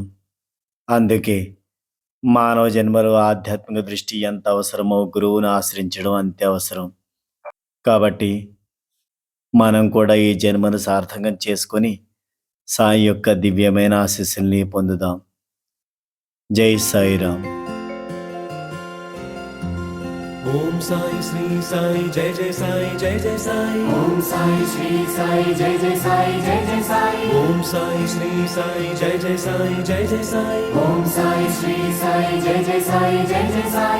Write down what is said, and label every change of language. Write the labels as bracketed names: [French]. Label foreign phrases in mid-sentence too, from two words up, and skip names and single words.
[Telugu] అందుకే మానవ జన్మలో ఆధ్యాత్మిక దృష్టి ఎంత అవసరమో గురువును ఆశ్రయించడం అంతే అవసరం. కాబట్టి మనం కూడా ఈ జన్మను సార్థకం చేసుకొని సాయి యొక్క దివ్యమైన ఆశీస్సుల్ని పొందుదాం. జై సాయిరామ్. [Hindi] ओम साई श्री साई जय जय साई जय जय साई। ओम साई श्री साई जय जय साई जय जय साई। ओम साई श्री साई जय जय साई जय जय साई। ओम साई श्री साई जय जय साई जय जय साई।